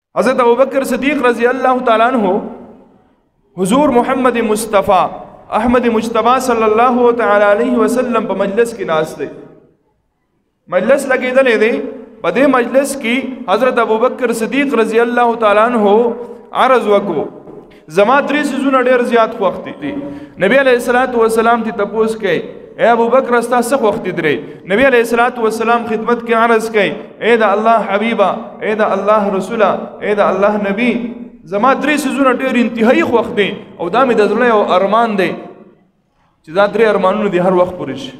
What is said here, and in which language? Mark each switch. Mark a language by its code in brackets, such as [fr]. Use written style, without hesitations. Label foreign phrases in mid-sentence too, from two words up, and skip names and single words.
[ps] حضرت ابوبکر صدیق [ar] رضی اللہ تعالیٰ عنہ [ps] حضور محمد مصطفیٰ احمد مجتبی [ar] صلی اللہ تعالی علیہ وسلم [ps] په مجلس کې ناست دی. مجلس لګېدلې دی. په دې مجلس کې حضرت ابوبکر صدیق [ar] رضی اللہ تعالیٰ عنہ [ps] عرض وکړو زما درې سيزونه ډېر زیات خوښ دي. نبی [ar] علیہ الصلوۃ والسلام [ps] ته تپوس کوي اے ابوبکر استا څه وخت درې؟ نبی [ar] علیہ الصلوۃ والسلام [ps] خدمت کې عرض کوي اے دا الله حبیبا، اے دا الله رسولا، اے دا الله نبی، زما درې سيزونه ډېر انتهایی خوښ دي او دا مې د زړه یو ارمان دی چې دا درې ارمانونه دي هر وخت پوره شي.